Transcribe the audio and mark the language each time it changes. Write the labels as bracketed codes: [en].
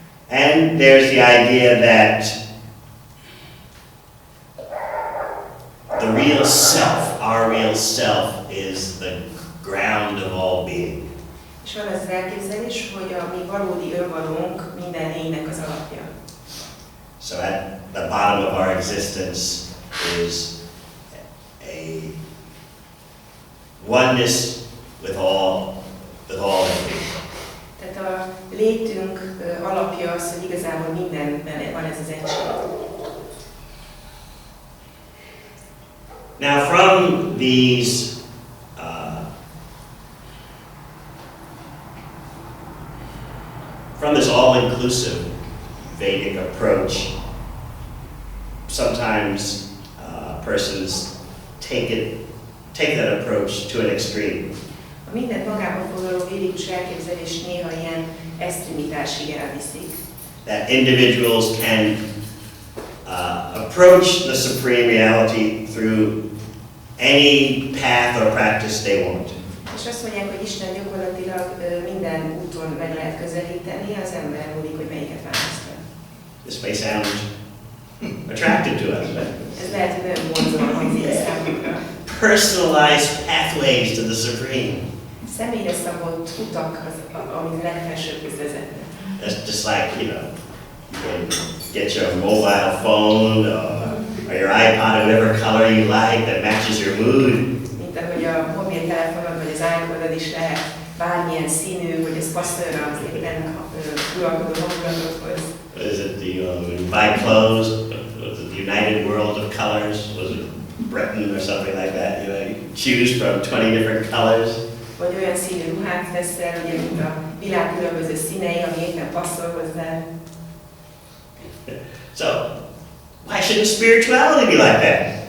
[en] And there's the idea that the real self, our real self, is the ground of all being. [hu] És van az elképzelés, hogy a mi valódi önvalónk minden lénynek az alapja. [en] So at the bottom of our existence is a oneness with all everything. [hu] Tehát a létünk alapja az, hogy igazából mindenben van ez az egység. [en] Now from these from this all-inclusive Vedic approach, sometimes persons take that approach to an extreme. [hu] A mindent magában foglaló védikus elképzelés néha ilyen extremitásig elviszik. [en] That individuals can approach the supreme reality through any path or practice they want. [hu] És azt mondják, hogy Isten gyakorlatilag minden úton meg lehet közelíteni, az ember múlik, hogy melyiket választja. [en] This may sound attractive to us, but [hu] Ez lehet, hogy nagyon vonzóan hangzik a számunkra. [en] personalized pathways to the supreme. [hu] Személyre szabott utak, amik legfelsőbbhöz vezetnek. [en] That's just like, you can get your mobile phone or your iPod or whatever color you like that matches your mood. [hu] Mint ahogy a mobiltelefonod vagy az iPodod is lehet bármilyen színű, hogy ez passzoljon az éppen uralkodó hangulatodhoz. [en] What is it, when you buy clothes, was it the United World of Colors? Was it Britain or something like that? You choose from 20 different colors. [hu] Vagy olyan színű ruhát veszel, ugye, mint a világ különböző színei, ami éppen passzol hozzá. [en] So, why shouldn't spirituality be like that?